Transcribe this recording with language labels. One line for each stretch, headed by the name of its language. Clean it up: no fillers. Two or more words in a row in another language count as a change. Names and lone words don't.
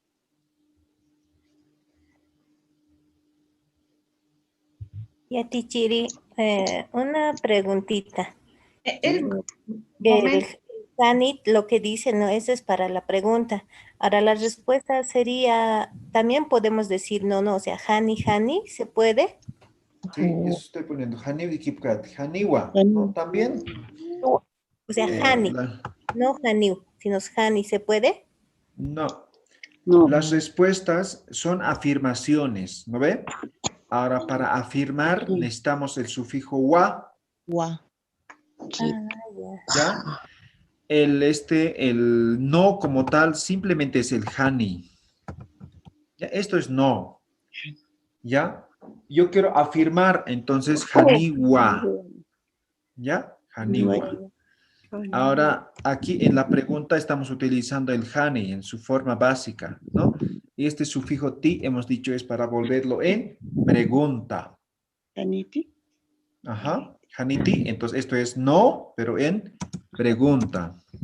Spanish: Ya, Tichiri, una preguntita. El Hanit, lo que dice, no, eso es para la pregunta. Ahora la respuesta sería, también podemos decir no, o sea, Hani, ¿se puede? Sí, eso estoy poniendo.
Aymara: Hani y Kipkat. Haniwa,
Spanish: ¿no? También. O sea, Hani, no Haniu, sino Hani, ¿se puede? No. Las respuestas son afirmaciones, ¿no ve? Ahora, para afirmar necesitamos el sufijo wa. Sí. ¿Ya? El no como tal simplemente es el hani. ¿Ya? Esto es no. ¿Ya? Yo quiero afirmar, entonces haniwa. ¿Ya? Haniwa. Ahora, aquí en la pregunta estamos utilizando el hani en su forma básica, ¿no? Y este sufijo ti hemos dicho es para volverlo en pregunta. Haniti. Ajá. Haniti, entonces esto es no, pero en pregunta.